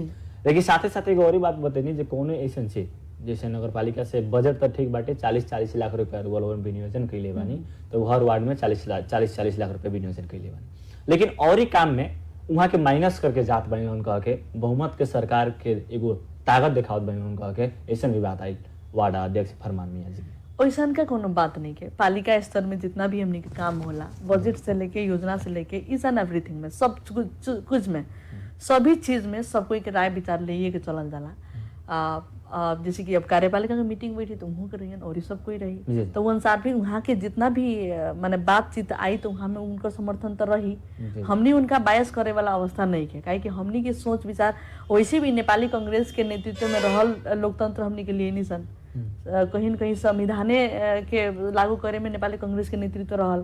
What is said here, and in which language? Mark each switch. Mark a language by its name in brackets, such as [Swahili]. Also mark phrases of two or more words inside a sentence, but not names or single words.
[Bhojpuri] लेकिन साथे साथे एगो और ही बात बतैनी जे कोनो ऐसा चीज जैसे नगर पालिका से बजट तो ठीक बाटे 40-40 लाख रुपया विनियोजन कैले बानी, तो हर वार्ड में 40-40 लाख रुपया विनियोजन कैले बानी, लेकिन और ही काम में वहाँ के माइनस करके जात बनी उनका के बहुमत के सरकार के एगो ताकत दिखावत बनी उनका के ऐसा भी बात आई वार्ड अध्यक्ष फरमान मियां जी। वैसा का कोनो बात नहीं के, पालिका स्तर में जितना भी हमने के काम होला बजट से लेके योजना से लेके [English] is and everything [Bhojpuri] में सब कुछ में सभी चीज में सब कोई के राय विचार ले के चलल जाला। जैसे कि अब कार्यपालिका की मीटिंग बैठी तो वहाँ रही और सब कोई रही, तो वो अनुसार भी वहाँ के जितना भी माने बातचीत आई तो वहाँ में उनका समर्थन तो रही। हमने उनका बायस करे वाला अवस्था नहीं है, काहे कि हमनी के सोच विचार वैसे भी नेपाली कांग्रेस के नेतृत्व में रहल लोकतंत्र हमनी के लिए नहीं सन, कहीं न कहीं संविधाने के लागू करे में नेपाली कांग्रेस के नेतृत्व रहल।